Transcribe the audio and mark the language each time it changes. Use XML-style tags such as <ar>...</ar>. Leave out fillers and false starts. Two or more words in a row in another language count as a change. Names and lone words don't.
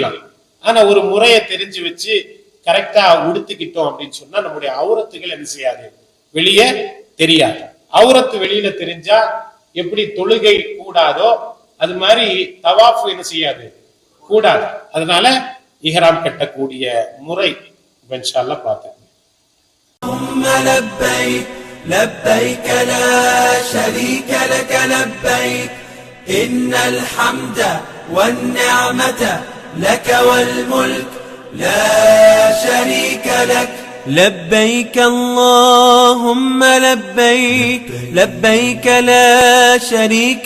<ta>ஆனா ஒரு முறையை தெரிஞ்சு வச்சு கரெக்டா உடுத்திக்கிட்டோம் அப்படின்னு சொன்னா நம்முடைய அவுரத்துகள் என்ன செய்யாது, வெளியே தெரியாது. அவுரத்து வெளியில தெரிஞ்சா எப்படி தொழுகை கூடாதோ அது மாதிரி தவாஃப் என்ன செய்யாது, கூடாது. அதனால இஹ்ராம் கட்டக்கூடிய முறை</ta> <ar>إن شاء الله</ar> <ta>பார்த்தேன்.</ta> <ar>لبيك لا شريك لك لبيك إن الحمد والنعمة لك والملك لا شريك لك لبيك اللهم لبيك لبيك لا شريك</ar>